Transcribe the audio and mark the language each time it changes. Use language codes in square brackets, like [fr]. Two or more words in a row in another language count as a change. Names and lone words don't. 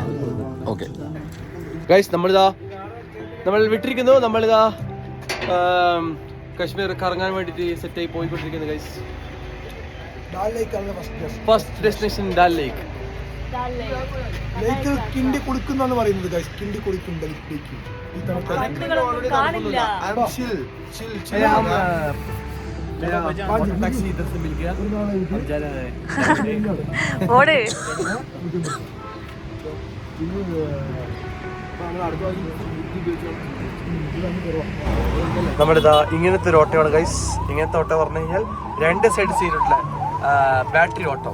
[en] okay guys, [ml] നമ്മൾ വിട്ടിരിക്കുന്നു. നമ്മളിതാ കശ്മീർ കറങ്ങാൻ വേണ്ടിയിട്ട് സെറ്റായി പോയിക്കൊണ്ടിരിക്കുന്നു ഗൈസ്. [en] first destination [ml] ഡാൽ ലേക്ക്. കിണ്ടി കൊടുക്കുന്നാണ് പറയുന്നത് ഗൈസ്. കിണ്ടി കൊടുക്കുന്നുണ്ട്. [hi] टैक्सी इधर से मिल गया. अब जा रहा है. [ml] ഓട്. നമ്മളിതാ ഇങ്ങനത്തെ ഒരു ഓട്ടോയാണ് ഗൈസ്. ഇങ്ങനത്തെ ഓട്ടോ പറഞ്ഞു കഴിഞ്ഞാൽ 2 സൈഡ് സീറ്റുള്ള [en] battery auto.